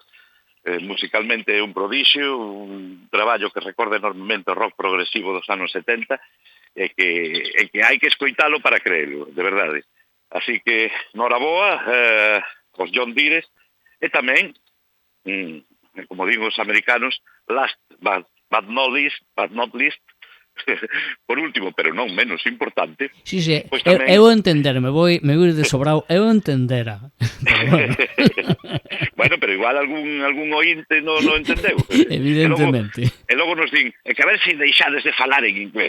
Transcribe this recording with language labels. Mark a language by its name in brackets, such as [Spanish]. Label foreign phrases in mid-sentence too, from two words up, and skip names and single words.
[Galician] Musicalmente é un prodixio, un traballo que recorda enormemente o rock progresivo dos anos 70 e que hai que escoitalo para creelo, de verdade. Así que, noraboa, os John Deere, e tamén, como digo os americanos, [English] last but not least, [Galician] por último, pero non menos importante, Sí, sí, pois tamén... eu entender, me vou ir de sobrado, eu entendera. Pero bueno. Bueno, pero igual algún ointe non entendeu. Evidentemente. E logo nos din, que a ver se deixades de falar en inglés.